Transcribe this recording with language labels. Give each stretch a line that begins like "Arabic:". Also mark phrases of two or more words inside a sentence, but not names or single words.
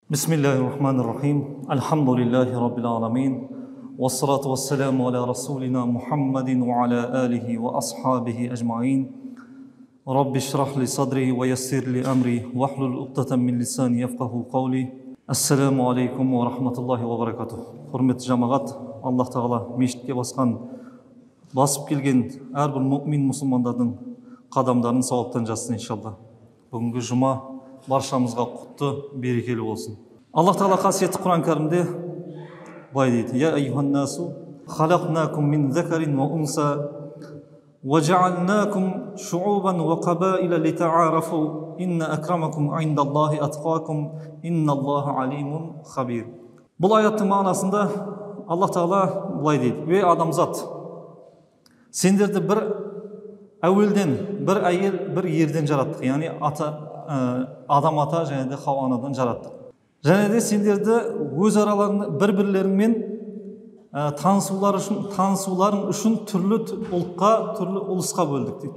Arabic: بسم الله الرحمن الرحيم. الحمد لله رب العالمين. والصلاة والسلام على رسولنا محمد وعلى آله وأصحابه أجمعين. رب اشرح لي صدري ويسر لي أمري واحلل عقدة من لساني يفقهوا قولي. السلام عليكم ورحمة الله وبركاته.
Kazakh: Hurmetli жамағат, Аллах Тағала мешітке басып келген әрбір мұмин мұсылмандардың қадамдарын сауаптан жазсын иншалла. Бүгінгі жұма баршамызға құтты, берекелі болсын. Аллах Тағала қасиетті Құран кәрімде былай дейді:
Arabic: يا أيها الناس, خلقناكم من ذكر وأنثى، وجعلناكم شعوبا وقبائل لتعارفوا, إن أكرمكم عند الله أتقاكم، إن الله عليم خبير.
Kazakh: Бұл аяттың мағынасында Аллах Тағала былай дейді: Ей адамзат, сендерді бір әуелден, бір әйел, бір ерден жараттық. Яғни адам ата және де Хауа анадан жараттық. Және де сендерді өз араларында бір-бірлеріңмен танысуларың үшін түрлі ұлтқа, түрлі ұлысқа бөлдік дейді.